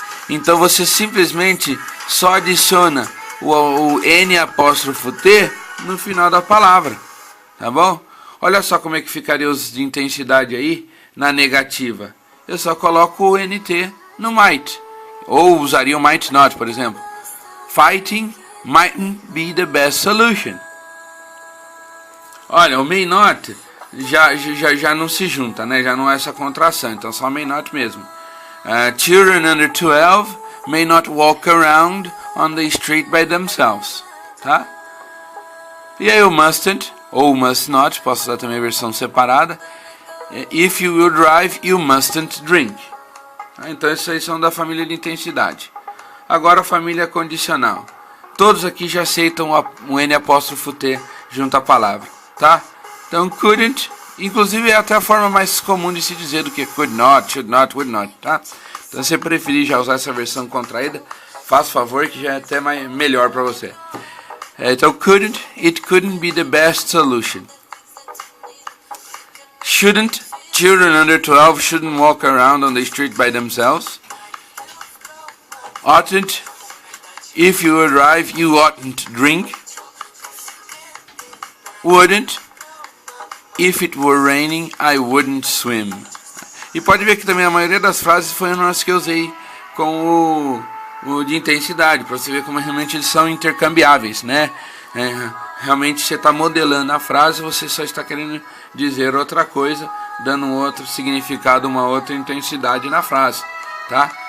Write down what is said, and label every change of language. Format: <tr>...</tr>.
<pt>Então você simplesmente só adiciona o N''T no final da palavra, tá bom? Olha só como é que ficaria os de intensidade aí na negativa. Eu só coloco o NT no might, ou usaria o might not, por exemplo.</pt> <en>Fighting mightn't be the best solution.</en> <pt>Olha, o may not já não se junta, né? Já não é essa contração, então só may not mesmo.</pt> <en>Children under 12 may not walk around on the street by themselves, tá?</en> <pt>E aí o mustn't ou must not, posso usar também a versão separada.</pt> <en>If you will drive, you mustn't drink.</en> <pt>Então esses aí são da família de intensidade. Agora a família condicional. Todos aqui já aceitam o N''T junto à palavra, tá? Então couldn't, inclusive é até a forma mais comum de se dizer do que could not, should not, would not, tá? Então se você preferir já usar essa versão contraída, faça favor que já é até melhor para você.</pt> <en>Então couldn't, it couldn't be the best solution. Shouldn't, children under 12 shouldn't walk around on the street by themselves. Oughtn't, if you will drive, you oughtn't drink. Wouldn't, if it were raining, I wouldn't swim.</en> <pt>E pode ver que também a maioria das frases foi as que eu usei com o de intensidade, para você ver como realmente eles são intercambiáveis, né? Realmente você está modelando a frase, você só está querendo dizer outra coisa, dando um outro significado, uma outra intensidade na frase, tá?</pt>